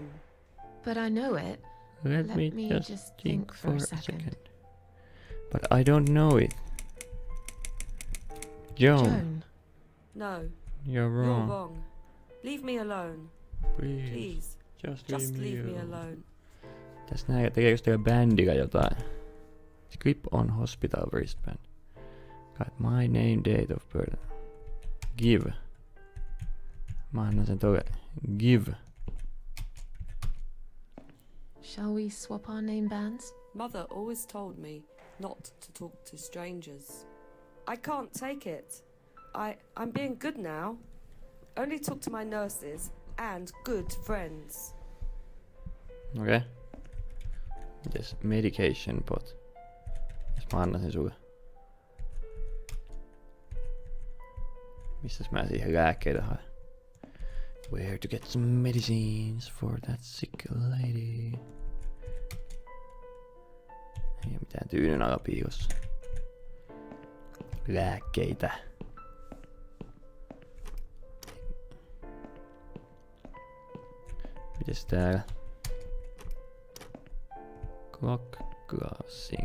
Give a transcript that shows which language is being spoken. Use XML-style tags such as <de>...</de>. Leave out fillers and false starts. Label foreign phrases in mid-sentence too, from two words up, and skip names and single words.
<en>But I know it. Let me just just think think for for a a second. second. But I don't know it. Joan, Joan. No, you're wrong. you're wrong. Leave me alone. Please. Please, Just just leave me alone. alone.</en> <fi>Tässä näin, tekeekö teillä bändillä jotain?</fi> <en>Script on hospital wristband. Got my name, date of birth. Give.</en> <fi>Mä annan sen tolle.</fi> <en>Give. Shall we swap our name bands? Mother always told me not to talk to strangers. I can't take it. I'm being good now. Only talk to my nurses and good friends.</en> <fi>Okei. Mites</fi> <en>medication pot?</en> <fi>Jos mä annan sen sulle. Mistäs mä siihen lääkkeitä haen?</fi> <en>Where to get some medicines for that sick lady?</en> <fi>Ei oo mitään tyynyn alla piilossa. Lääkkeitä. Mites täällä?</fi> <en>Clock glassing.</en>